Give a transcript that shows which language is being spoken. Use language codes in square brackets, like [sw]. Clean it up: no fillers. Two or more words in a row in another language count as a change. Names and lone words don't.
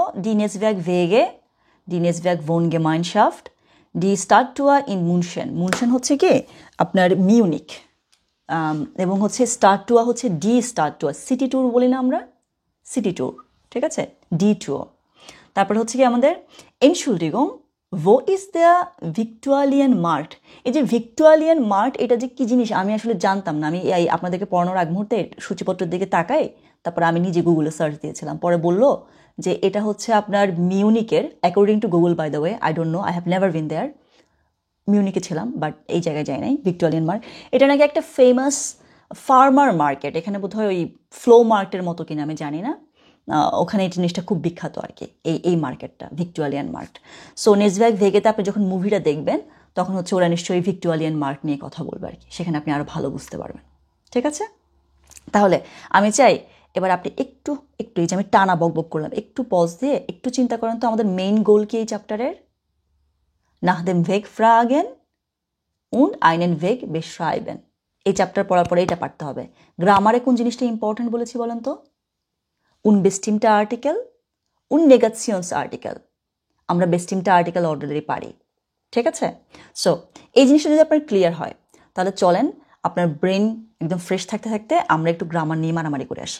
[de] die Netzwerk Wege, die Netzwerk Wohngemeinschaft, die Stadttour in München. [bn] মুনশেন হচ্ছে কি আপনার মিউনিক, এবং হচ্ছে স্টার্টুয়া হচ্ছে [de] die Stadttour, [en] city tour [bn] বলি না আমরা, [en] city tour, [bn] ঠিক আছে? [de] die Tour. [bn] তারপরে হচ্ছে কি আমাদের এনশুলডিগং [de] wo ist der Viktualien Markt? [bn] এই যে ভিক্টোরিয়ান মার্ট এটা যে কি জিনিস আমি আসলে জানতাম না। আমি এই আপনাদেরকে পড়ানোর আগ মুহূর্তে সূচিপত্রের দিকে তাকাই, তারপর আমি নিজে গুগলে সার্চ দিয়েছিলাম। পরে বললো যে এটা হচ্ছে আপনার মিউনিকের, [en] according to Google by the way, I don't know, I have never been there. [bn] মিউনিকে ছিলাম বাট এই জায়গায় যাই নাই। ভিক্টোরিয়ান মার্ট এটা নাকি একটা ফেমাস [en] farmer market, [bn] এখানে বোধহয় ওই [en] flea market [bn] মতো কিনা আমি জানি না, ওখানে এই জিনিসটা খুব বিখ্যাত আর কি, এই মার্কেটটা ভিক্টোরিয়ান মার্ট। সো নেজব্যাগ ভেগেতে আপনি যখন মুভিটা দেখবেন তখন হচ্ছে ওরা নিশ্চয়ই ভিক্টোরিয়ান মার্ট নিয়ে কথা বলবে আর কি, সেখানে আপনি আরও ভালো বুঝতে পারবেন। ঠিক আছে, তাহলে আমি চাই এবার আপনি একটু এই যে আমি টানা বকবক করলাম, একটু পজ দিয়ে একটু চিন্তা করেন তো আমাদের [en] main goal [bn] কি এই চ্যাপ্টারের? [de] nach dem Weg fragen und einen Weg beschreiben। [bn] এই চ্যাপ্টার পড়ার পরে এটা পারতে হবে। গ্রামারে কোন জিনিসটা ইম্পর্টেন্ট বলেছি বলেন তো? [de] unbestimmte Artikel und Negationsartikel। [bn] আমরা [de] bestimmte Artikel [bn] অলরেডি পারি। ঠিক আছে, সো এই জিনিসটা যদি আপনার ক্লিয়ার হয় তাহলে চলেন আপনার ব্রেন একদম ফ্রেশ থাকতে থাকতে আমরা একটু গ্রামার নিয়ে মারামারি করে আসি।